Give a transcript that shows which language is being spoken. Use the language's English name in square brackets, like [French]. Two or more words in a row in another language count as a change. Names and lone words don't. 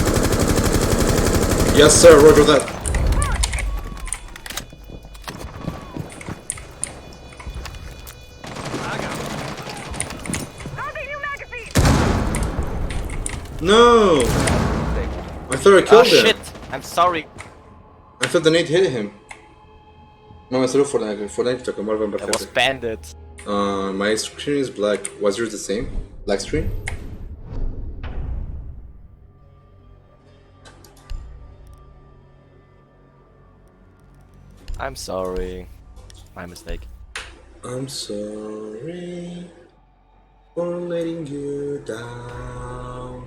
[English] Yes sir, roger that. No! I thought I Oh killed him. shit! I'm sorry. I thought the nade hit him. No, [Central Kurdish] سەروو فۆرنایت بتەکەم وەرە بەم [English] I was [Central Kurdish] بەخێرە. [English] bandit. My screen is black. Was yours the same? Black screen? I'm sorry. My mistake. I'm sorry for letting you down.